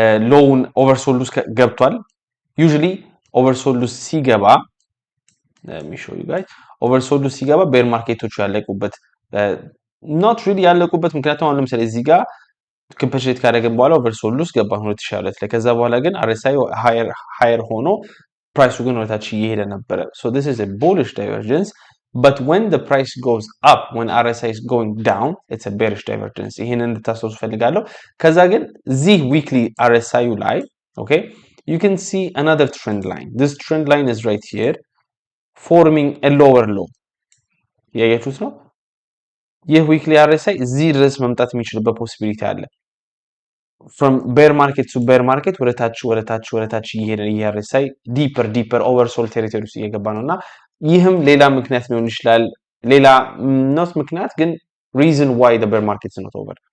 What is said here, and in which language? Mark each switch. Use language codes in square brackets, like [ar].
[am] ሎውን ኦቨርሶልድ ውስጥ ገብቷል። ዩዥሊ ኦቨርሶልድ ውስጥ ሲገባ [en] let me show you guys [am] ኦቨርሶልድ ውስጥ ሲገባ ቤር ማርኬቶቹ ያለቁበት [en] not really [am] ያለቁበት ምክንያቱም አሁን ለምሳሌ እዚህ ጋር ኮምፐንሴት ካደረገ በኋላ ኦቨርሶልድ ውስጥ ገባ 2022 ላይ። ከዛ በኋላ ግን አርኤስአይ ሃየር ሆኖ ፕራይሱ ግን ወደታች እየሄደ ነበረ። [en] so this is a bullish divergence, but when the price goes up, when RSI is going down, it's a bearish divergence. [am] ይሄንን እንድታስተውሉ ፈልጋለሁ። ከዛ ግን እዚህ weekly RSI ላይ [en] okay, you can see another trend line. This trend line is right here forming a lower low. [am] ያያችሁት ነው። ይህ weekly RSI እዚህ ድረስ መምጣት የሚችልበት ፖሲቢሊቲ አለ። [en] from bear market to bear market [am] ወደታች እየሄደ RSI [en] deeper oversold territory [am] ውስጥ እየገባ ነውና ይህም ሌላ ምክንያት ሊሆን ይችላል። ሌላ not ምክንያት ግን [en] reason why the bear market is not over.